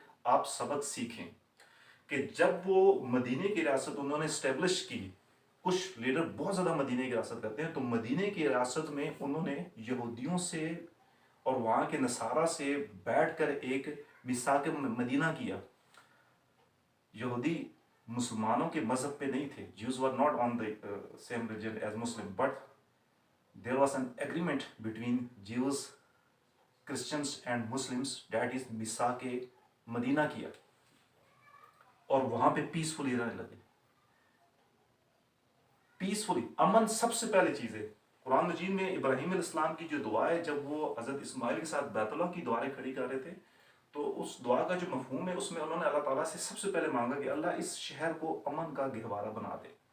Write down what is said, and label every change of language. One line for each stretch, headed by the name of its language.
Urdu: آپ سبق سیکھیں کہ جب وہ مدینے کی ریاست انہوں نے اسٹیبلش کی، کچھ لیڈر بہت زیادہ مدینے کی ریاست کرتے ہیں، تو مدینے کی ریاست میں انہوں نے یہودیوں سے اور وہاں کے نصارہ سے بیٹھ کر ایک میثاق مدینہ کیا. یہودی مسلمانوں کے مذہب پہ نہیں تھے.
English: Jews were not on the same religion as Muslim, but there was an agreement between Jews, Christians and Muslims, that is
Urdu: میثاق مدینہ کیا، اور وہاں پہ پیسفلی رہنے لگے. پیسفلی، امن سب سے پہلے چیز ہے. قرآن مجید میں ابراہیم علیہ السلام کی جو دعا ہے، جب وہ حضرت اسماعیل کے ساتھ بیت اللہ کی دعائیں کھڑی کر رہے تھے، تو اس دعا کا جو مفہوم ہے اس میں انہوں نے اللہ تعالیٰ سے سب سے پہلے مانگا کہ اللہ اس شہر کو امن کا گہوارہ بنا دے.